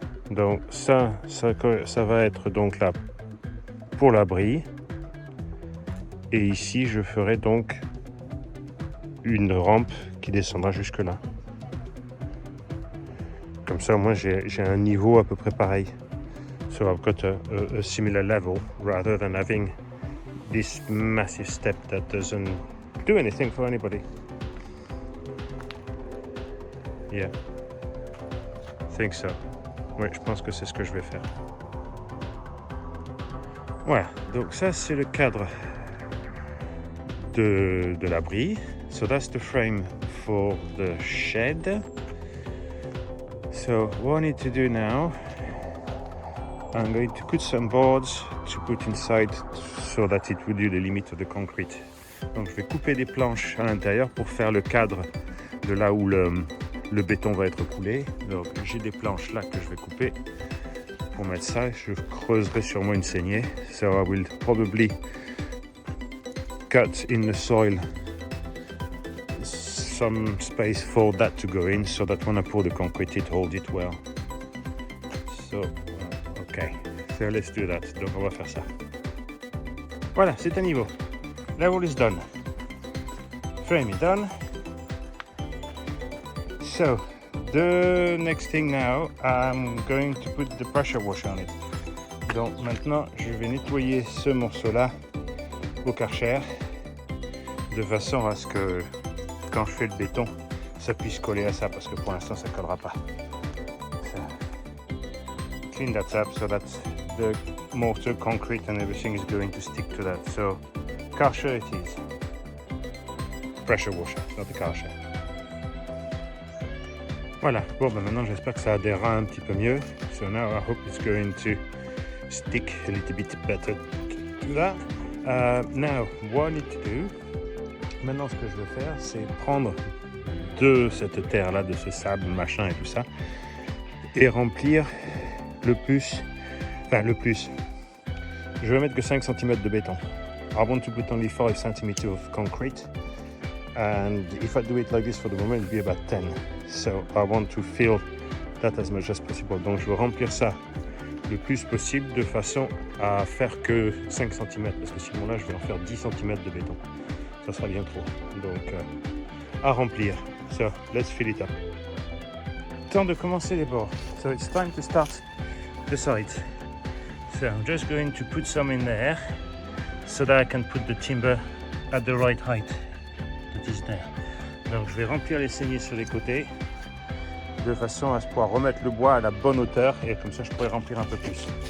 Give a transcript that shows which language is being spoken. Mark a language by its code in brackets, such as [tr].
[fr] Donc ça va être donc là pour l'abri, et ici je ferai donc une rampe qui descendra jusque là. Comme ça au moins j'ai un niveau à peu près pareil. [en] So I've got a similar level rather than having this massive step that doesn't do anything for anybody. Yeah, I think so. [fr] Oui, je pense que c'est ce que je vais faire. Voilà, donc ça c'est le cadre de l'abri. [en] So that's the frame for the shed. So what I need to do now, I'm going to cut some boards to put inside so that it will do the limit of the concrete. [fr] Donc je vais couper des planches à l'intérieur pour faire le cadre de là où le béton va être coulé. Donc j'ai des planches là que je vais couper pour mettre ça. Je creuserai sûrement une saignée. [en] So I will probably cut in the soil some space for that to go in so that when I pour the concrete it holds it well. So okay, so let's do that. [fr] Donc on va faire ça. Voilà, c'est à niveau. [en] Level is done. Frame is done. So the next thing now, I'm going to put the pressure washer on it. [fr] Donc maintenant, je vais nettoyer ce morceau-là au Karcher de façon à ce que quand je fais le béton, ça puisse coller à ça parce que pour l'instant, ça ne collera pas. [en] So, clean that up so that the mortar, concrete and everything is going to stick to that. So Karcher it is. Pressure washer, not the Karcher. [fr] Voilà, bon ben maintenant j'espère que ça adhérera un petit peu mieux. [en] So now I hope it's going to stick a little bit better to that. Now, what I need to do, [fr] maintenant ce que je vais faire, c'est prendre de cette terre-là, de ce sable, machin et tout ça, et remplir le plus. Je vais mettre que 5 cm de béton. [en] I want to put only 5 cm of concrete. And if I do it like this for the moment, it'll be about 10. So I want to fill that as much as possible. [fr] Donc je veux remplir ça le plus possible de façon à faire que 5 cm. Parce que sinon là, je vais en faire 10 cm de béton. Ça sera bien trop. Donc à remplir. [en] So let's fill it up. [fr] Temps de commencer les bords. [en] So it's time to start the sides. So I'm just going to put some in there so that I can put the timber at the right height. [fr] Donc je vais remplir les saignées sur les côtés de façon à pouvoir remettre le bois à la bonne hauteur et comme ça je pourrai remplir un peu plus.